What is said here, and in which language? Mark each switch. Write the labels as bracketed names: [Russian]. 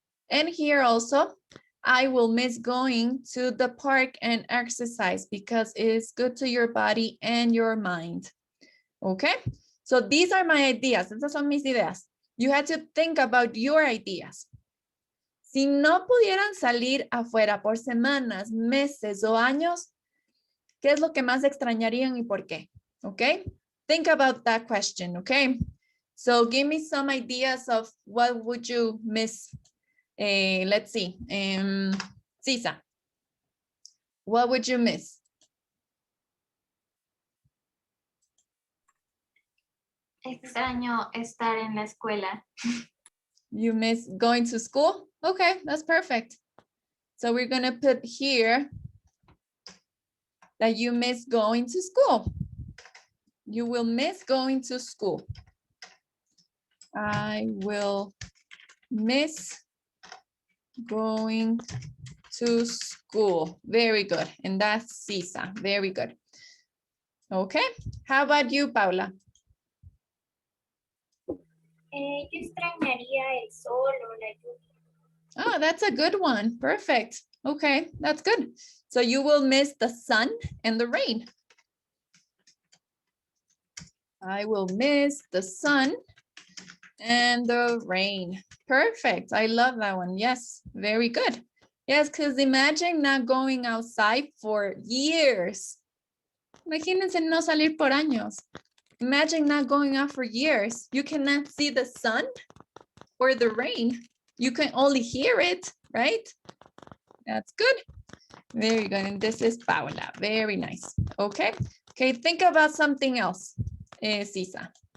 [English] And here also, I will miss going to the park and exercise because it is good to your body and your mind. Okay, so these are my ideas. [Spanish] Estas son mis ideas. [English] You had to think about your ideas. [Spanish] Si no pudieran salir afuera por semanas, meses o años, ¿qué es lo que más extrañarían y por qué? [English] Okay, think about that question, okay? So give me some ideas of what would you miss. Let's see, Cisa, what would you miss? [Spanish] Extraño estar en la escuela. [English] You miss going to school? Okay, that's perfect. So we're gonna put here that you miss going to school. You will miss going to school. I will miss going to school. Very good. And that's Cisa. Very good. Okay. How about you, Paula? [Spanish] Yo extrañaría el sol o la lluvia. [English] Oh, that's a good one. Perfect. Okay, that's good. So you will miss the sun and the rain. I will miss the sun and the rain. Perfect. I love that one. Yes, very good. Yes, because imagine not going outside for years. [Spanish] Imagínense no salir por años. [English] Imagine not going out for years. You cannot see the sun or the rain. You can only hear it, right? That's good. Very good. And this is Paula. Very nice. Okay. Okay, think about something else, Cisa.